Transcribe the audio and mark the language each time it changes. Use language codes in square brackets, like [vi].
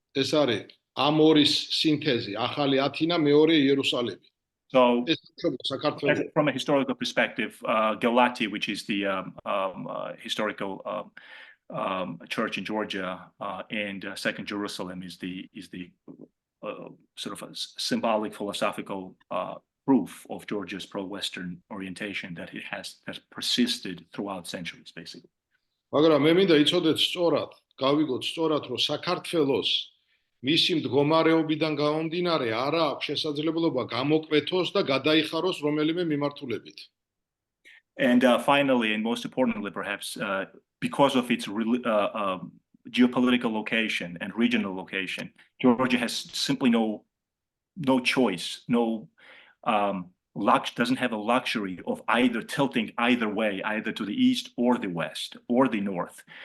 [ka] ეს არის ამ ორის სინთეზი, ახალი ათინა, მეორე იერუსალიმი. [en] So from a historical perspective, Gelati, which is the historical church in Georgia, and Second Jerusalem is the sort of a symbolic philosophical proof of Georgia's pro-Western orientation that it has persisted throughout centuries, basically. [ka] მაგრამ მე მინდა იცოდეთ სწორად, გავიგოთ სწორად, რომ საქართველოს მისი მდგომარეობიდან გამომდინარე არა აქვს შესაძლებლობა გამოკვეთოს და გადაიხაროს რომელიმე მიმართულებით. [en] And finally, and most importantly, perhaps, because of its geopolitical location and regional location, Georgia has simply no choice, doesn't have a luxury of either tilting either way, either to the east or the west or the north.